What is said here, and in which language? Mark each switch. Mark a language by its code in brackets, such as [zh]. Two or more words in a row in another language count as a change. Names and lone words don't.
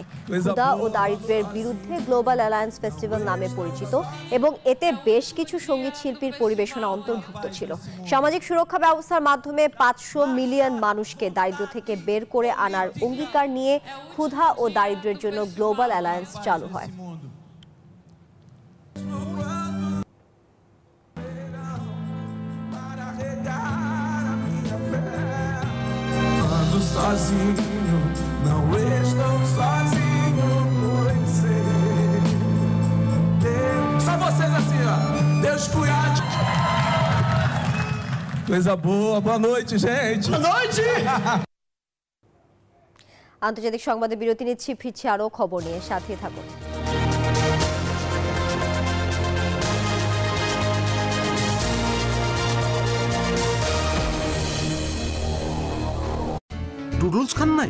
[bn] ক্ষুধা ও দারিদ্র্যের বিরুদ্ধে গ্লোবাল অ্যালায়েন্স ফেস্টিভ্যাল নামে পরিচিত এবং এতে বেশ কিছু সঙ্গীত শিল্পীর পরিবেশনা অন্তর্ভুক্ত ছিল। সামাজিক সুরক্ষা ব্যবস্থার মাধ্যমে 500 মিলিয়ন মানুষকে দারিদ্র্য থেকে বের করে আনার অঙ্গীকার নিয়ে ক্ষুধা ও দারিদ্র্যের জন্য গ্লোবাল অ্যালায়েন্স চালু হয়। [pt] Sozinho, não estou sozinho por ser. Só vocês assim, ó. Deus cuide. Coisa boa, boa noite, gente. Boa noite. [bn] আন্তর্জাতিক সংবাদে বিরতি নিচ্ছি, ফিরছি আরো খবর নিয়ে, সাথে থাকুন। নুডলস খান নাই?